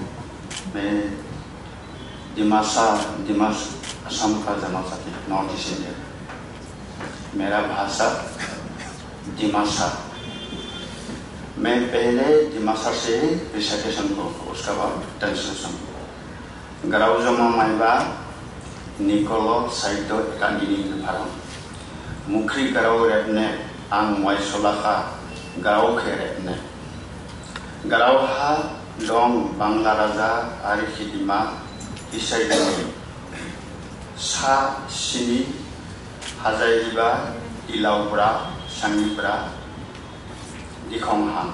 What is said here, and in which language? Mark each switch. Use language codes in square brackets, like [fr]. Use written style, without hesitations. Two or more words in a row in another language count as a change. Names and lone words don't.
[hi] मैं असम का जनजाति नॉर्थ ईस्ट इंडिया. मेरा भाषा दिमासा. मैं पहले दिमासा से रिसाइटेशन को, उसका बाद ट्रांसलेशन. [dis] गराव जमा माइबा निकोलो साहित्य अकादमी भारत मुख्री गराव रेपने आं वाइसलाखा गराव खे रेपने. गराव हा दं बांला राजा आरि खिदिमा इसाइदनि सा सिनि हाजाइबा इलाउब्रा सांगिब्रा दिखंहा.